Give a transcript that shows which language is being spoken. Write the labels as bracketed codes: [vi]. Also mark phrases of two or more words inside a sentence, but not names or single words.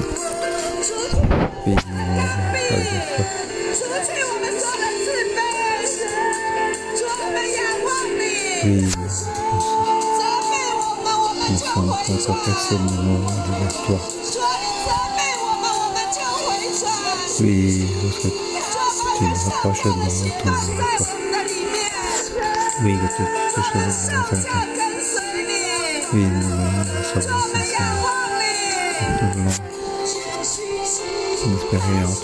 [fr] Oui, nous voulons avec toi. [zh] 除去我们所有的自卑。主，我们仰望你， [fr] Oui, [zh] 责备我们，我们 [fr] nous [zh] 就 [fr] sommes [zh] 回 [fr] contre [zh] 转。 [fr] personne, nous allons vers toi. [zh] 主啊，你责备我们，我们就回转。 [fr] Oui, lorsque [zh] 主啊， [fr] tu [zh] 把 [fr] nous rapproches de [zh] 神的 [fr] nous, [zh] 心 [fr] retourne [zh] 放 [fr] vers [zh] 在 [fr] toi. [zh] 我们的里面， [fr] Oui, que tout ce [zh] 我们 [fr] que [zh] 上 [fr] nous [zh] 下 [fr] avons. [zh] 跟随你。 [fr] Oui, nous voulons [zh] 主，我 [fr] savoir [zh] 们仰 [fr] sincèrement. [zh] 望你。 [fr] Nous voulons espérer en